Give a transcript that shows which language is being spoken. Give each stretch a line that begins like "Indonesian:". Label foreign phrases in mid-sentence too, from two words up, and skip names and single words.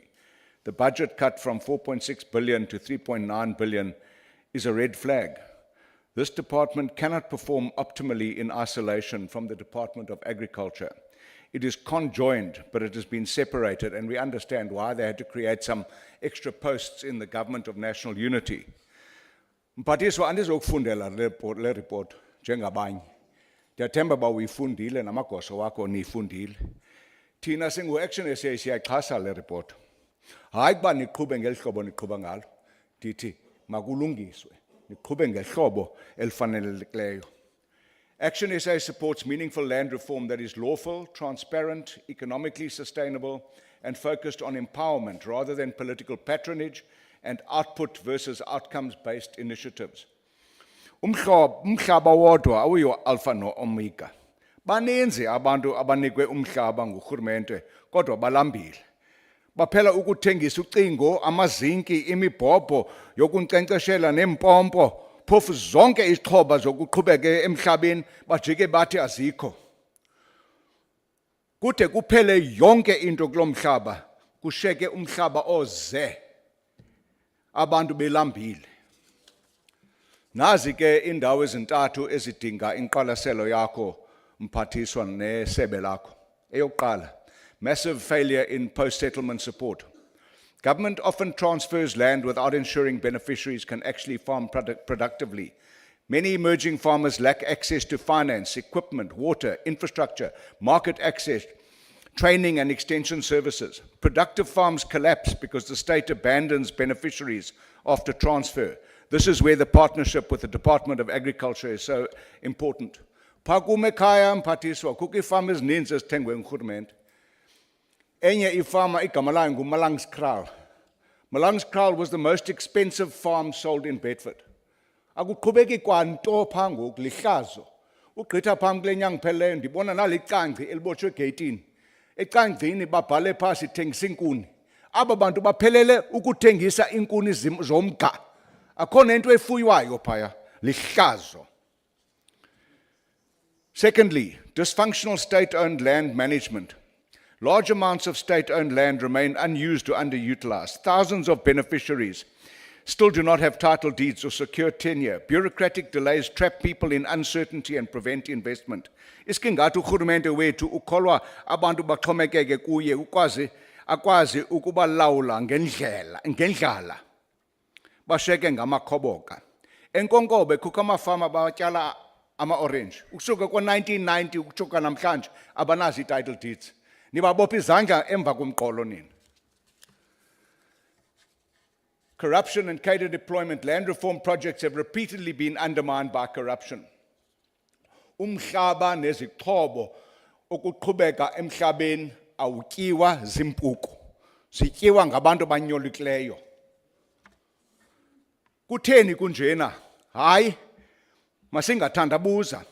English: The budget cut from 4.6 billion to 3.9 billion is a red flag. This department cannot perform optimally in isolation from the Department of Agriculture. It is conjoined, but it has been separated, and we understand why they had to create some extra posts in the Government of National Unity.
Xhosa: Mphathiswa, andizokufundela le report njengabanye. Ndiyathemba uba uyifundile namagosa wakho niyifundile. Thina singu-ActionSA siyayixhasa le report. Hayi kuba niqhube ngeli hlobo niqhuba ngalo. Ndithi makulungiswe, niqhube ngehlobo elifanelekileyo.
English: ActionSA supports meaningful land reform that is lawful, transparent, economically sustainable, and focused on empowerment rather than political patronage and output versus outcomes-based initiatives.
Xhosa: Umhlaba wodwa awuyo alpha no omega. Baninzi abantu abanikwe umhlaba ngurhulumente kodwa balambile. Baphela ukuthengisa ucingo, amazinki, imibhobho yokunkcenkceshela nempompo. Phofu zonke izixhoba zokuqhubeka emhlabeni bajike bathi azikho. Kude kuphele yonke into kulomhlaba, kusheke umhlaba oze. Abantu belambile. Nazi ke indawo ezintathu ezidinga inqwalaselo yakho mphathiswa nesebe lakho. Eyokuqala,
English: massive failure in post-settlement support. Government often transfers land without ensuring beneficiaries can actually farm productively. Many emerging farmers lack access to finance, equipment, water, infrastructure, market access, training and extension services. Productive farms collapse because the state abandons beneficiaries after transfer. This is where the partnership with the Department of Agriculture is so important.
Xhosa: Phakume ekhaya mphathiswa kukho iifama ezininzi ezithengwe ngurhulumente. Enye ifama igama layo nguMalangskraal.
English: Malangskraal was the most expensive farm sold in Bedford.
Xhosa: Akuqhubeki kwanto phaa ngoku, lihlazo. Ugqitha phambi kule nyanga ipheleyo ndibona nalicangci elibotshwe egeyitini. Ecangcini babhale phaa sithengisa iinkuni. Aba bantu baphelele ukuthengisa iinkuni zomga. Akho nento efuywayo phaya, lihlazo.
English: Secondly, dysfunctional state-owned land management. Large amounts of state-owned land remain unused or underutilized. Thousands of beneficiaries still do not have title deeds or secure tenure. Bureaucratic delays trap people in uncertainty and prevent investment.
Xhosa: Iskingathi urhulumente wethu ukholwa abantu baxhomekeke kuye akwazi ukubalawula ngendlala. Bashiyeke ngamakhoboka. Enkonkobe kukho amafama batyala ama-orange. Ukusuka ko-1990 ukutshuka namhlanje abanazo ii-
English: title deeds.
Xhosa: Nibabopha izandla emva komqolo nina.
English: Corruption and cadre deployment. Land reform projects have repeatedly been undermined by corruption.
Xhosa: Umhlaba nezixhobo ukuqhubeka emhlabeni awutyiwa zimpuku. Zityiwa ngabantu abanyolukileyo. Kutheni kunjena? Hayi, masingathandabuza.